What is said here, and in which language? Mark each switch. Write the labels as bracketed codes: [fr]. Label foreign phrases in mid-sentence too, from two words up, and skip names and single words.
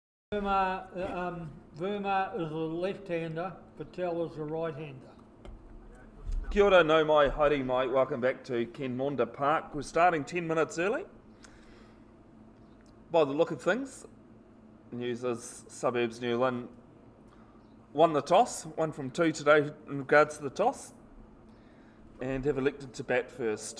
[en] Verma is a left-hander, Patel is a right-hander. [mi] Kia ora, no mai, haere mai. [en] Welcome back to Ken Maunder Park. We're starting 10 minutes early. By the look of things, news is Suburbs New Lynn won the toss, 1 from 2 today in regards to the toss, and have elected to bat first.